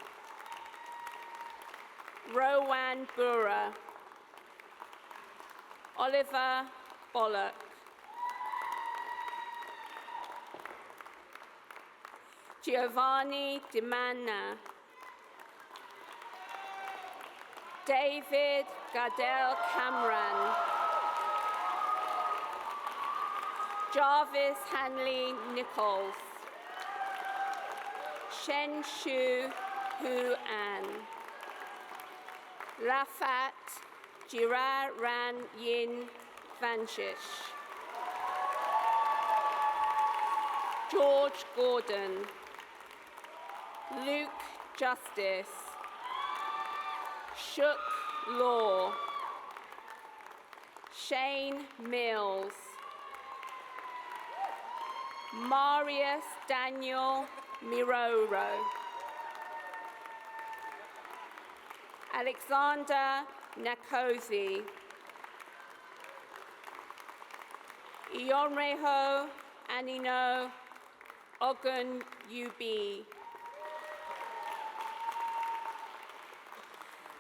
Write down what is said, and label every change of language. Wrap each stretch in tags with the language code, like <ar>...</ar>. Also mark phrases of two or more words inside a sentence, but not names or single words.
<en>Rowan Bura, Oliver Bollock, Giovanni Di Manna, David Gardell Cameron, Jarvis Hanley Nichols, Shen Shu Hu An, Rafat Jira Ran Yin Vanshish, George Gordon, Luke Justice, Shook Law, Shane Mills, Marius Daniel Miroro, Alexander Nakosi, Ionreho Anino Ogun UB,</en>